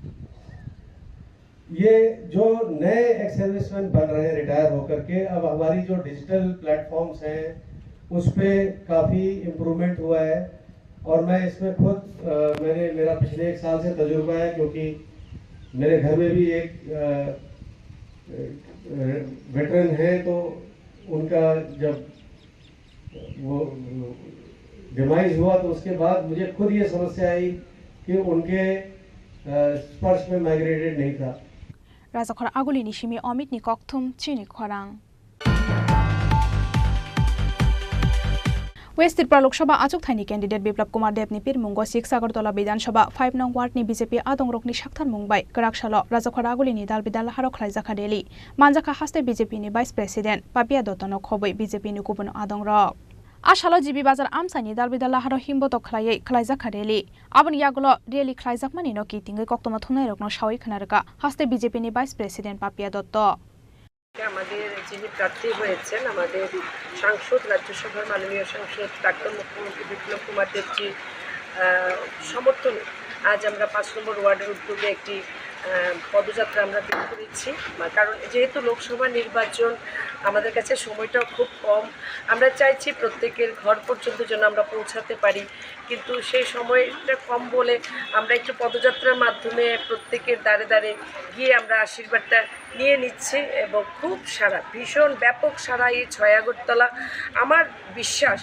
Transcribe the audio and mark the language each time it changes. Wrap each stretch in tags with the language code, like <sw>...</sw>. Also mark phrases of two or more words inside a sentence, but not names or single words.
<hi>ये जो नए</hi> <en>ex serviceman</en> <hi>बन रहे हैं रिटायर होकर के, अब हमारी जो</hi> <en>digital platforms</en> <hi>हैं उस पर काफ़ी इम्प्रूवमेंट हुआ है और मैं इसमें खुद मेरा पिछले 1 साल से तजुर्बा है, क्योंकि मेरे घर में भी एक वेटरन है, तो उनका जब वो डिमाइज हुआ तो उसके बाद मुझे खुद ये समस्या आई कि उनके स्पर्श में माइग्रेटेड नहीं था।</hi> <trp>राजाखर आगुली निशिमी अमित निकथुम चिनी खरां वेस्ट त्रिपुरा लोकसभा आचुक थाइनि कैंडिडेट बिप्लब कुमार देवनि पिरमुंगो 6 अगरतला विधानसभा 5 नं वार्डनि बीजेपी आदंग्रकनि साक्थार मुंबाय गराकसालो राजाखर आगुलिनि दाल बिदाल हारो खलायजाखा रेली मानजाखा हास्ते बीजेपीनि</trp> <en>vice president</en> <trp>पापिया दत्तनो खबै बीजेपीनि गुबुन आदंग्रक आशालो जीबी बाजार आमसानि दाल बिदाल हारो हिमबोतो खलायै खलायजाखा रेली आबनि यागलो रेली खलायजाकमानि नो कितिंगै कक्तमा थुनाय रकनो सावै खनारका हास्ते बीजेपीनि</trp> <en>vice president</en> <trp>पापिया दत्त</trp> <bn>আমাদের যিনি প্রার্থী হয়েছেন আমাদের সাংসদ রাজ্যসভার মাননীয় সাংসদ প্রাক্তন মুখ্যমন্ত্রী বিপ্লব কুমার দেবজি সমর্থনে আজ আমরা 5 নম্বর ওয়ার্ডের উদ্যোগে একটি পদযাত্রা আমরা বের করেছি, কারণ যেহেতু লোকসভা নির্বাচন আমাদের কাছে সময়টাও খুব কম, আমরা চাইছি প্রত্যেকের ঘর পর্যন্ত যেন আমরা পৌঁছাতে পারি, কিন্তু সেই সময়টা কম বলে আমরা একটু পদযাত্রার মাধ্যমে প্রত্যেকের দ্বারে দ্বারে গিয়ে আমরা আশীর্বাদটা নিয়ে নিচ্ছি এবং খুব সারা ভীষণ ব্যাপক সারা এই 6 আগরতলা আমার বিশ্বাস।</bn>